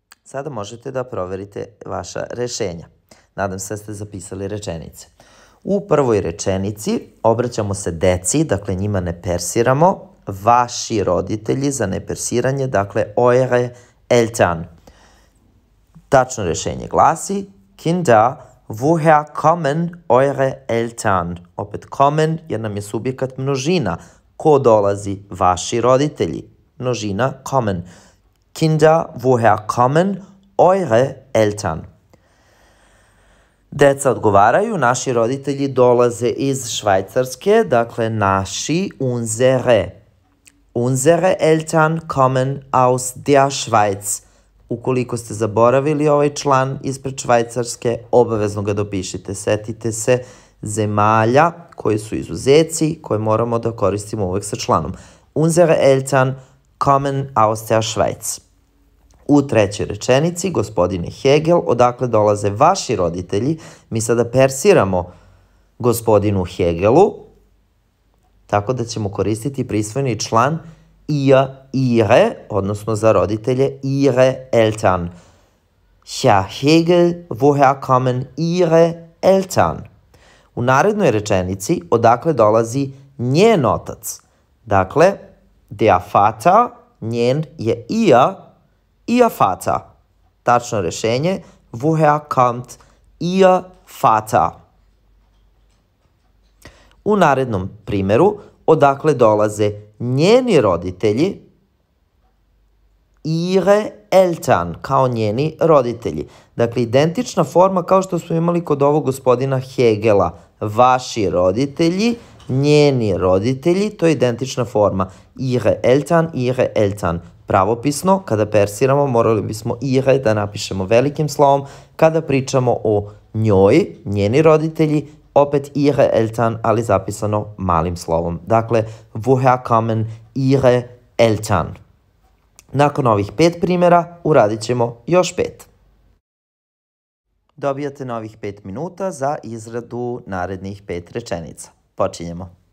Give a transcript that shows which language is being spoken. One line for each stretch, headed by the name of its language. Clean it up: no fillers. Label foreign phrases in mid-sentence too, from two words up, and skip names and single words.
Serbian: Sada možete da proverite vaša rešenja. Nadam se da ste zapisali rečenice. U prvoj rečenici obraćamo se deci, dakle njima ne persiramo, vaši roditelji za nepersiranje, dakle
German: eure Eltern.
Serbian: Tačno rešenje glasi
German: Kinder, woher kommen eure Eltern?
Serbian: Opet kommen jer nam je subjekat množina. Ko dolazi? Vaši roditelji. Množina kommen.
German: Kinder, woher kommen eure Eltern?
Serbian: Deca odgovaraju, naši roditelji dolaze iz Švajcarske, dakle naši, unsere.
German: Unsere Eltern kommen aus der Schweiz.
Serbian: Ukoliko ste zaboravili ovaj član ispred Švajcarske, obavezno ga dopišite. Setite se zemalja koji su izuzeci, koje moramo da koristimo uvek sa članom.
German: Unsere Eltern kommen aus der Schweiz.
Serbian: U trećoj rečenici, gospodine Hegel, odakle dolaze vaši roditelji, mi sada persiramo gospodinu Hegelu, tako da ćemo koristiti prisvojni član ihre, odnosno za roditelje
German: ihre Eltern. Herr Hegel, woher kommen ihre Eltern?
Serbian: U narednoj rečenici, odakle dolazi njen otac. Dakle,
German: der Vater,
Serbian: njen je
German: ihr Vater.
Serbian: Tačno rešenje,
German: woher kommt ihr Vater?
Serbian: U narednom primeru, odakle dolaze njeni roditelji,
German: ihre Eltern,
Serbian: kao njeni roditelji. Dakle, identična forma kao što smo imali kod ovog gospodina Hegela. Vaši roditelji, njeni roditelji, to je identična forma.
German: Ihre Eltern.
Serbian: Pravopisno, kada persiramo, morali bismo ihre da napišemo velikim slovom. Kada pričamo o njoj, njeni roditelji, opet
German: ihre Eltern,
Serbian: ali zapisano malim slovom. Dakle,
German: woher kommen ihre Eltern?
Serbian: Nakon ovih 5 primjera uradit ćemo još 5. Dobijate novih 5 minuta za izradu narednih 5 rečenica. Počinjemo.